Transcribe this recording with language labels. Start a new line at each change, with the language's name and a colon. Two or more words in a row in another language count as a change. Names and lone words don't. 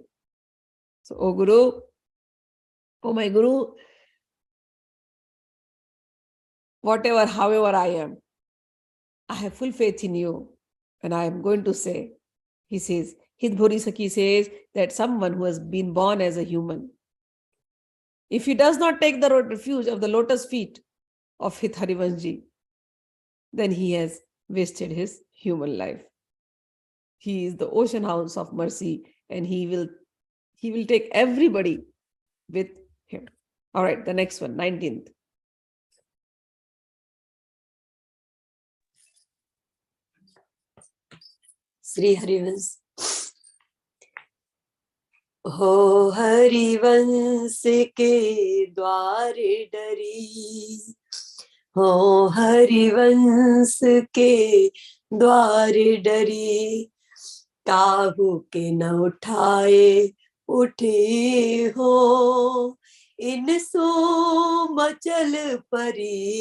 English: So, oh Guru, oh my Guru, whatever, however I am, I have full faith in you, and I am going to say, he says, Hidbhori Sakhi says that someone who has been born as a human, if he does not take the refuge of the lotus feet of Hit Harivanshi, then he has wasted his human life. He is the ocean house of mercy, and he will take everybody with him. All right, the next one, 19th.
Braj: श्री हरिवंश। हो हरिवंश के द्वार डरी, हो हरिवंश के द्वार डरी, काहू के न उठाए उठे हो, इन सो मचल परी,